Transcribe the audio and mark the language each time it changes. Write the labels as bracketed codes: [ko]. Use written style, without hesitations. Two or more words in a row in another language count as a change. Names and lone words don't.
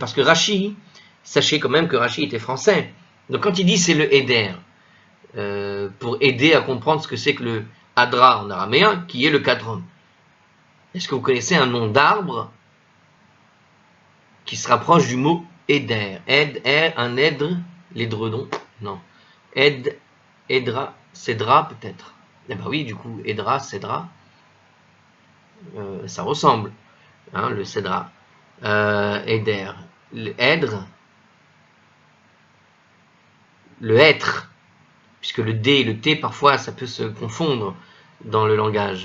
[fr] Parce que Rashi, sachez quand même que Rashi était français. Donc quand il dit c'est le Eder, pour aider à comprendre ce que c'est que le Hadra en araméen, qui est le Katrom. Est-ce que vous connaissez un nom d'arbre qui se rapproche du mot Eder? Un Edre, l'édredon? Non. Edra, Cédra peut-être. Eh ben oui, du coup, Edra, Cédra, ça ressemble, hein, le Cédra. Eder, le Edre, le être, puisque le D et le T, parfois, ça peut se confondre dans le langage.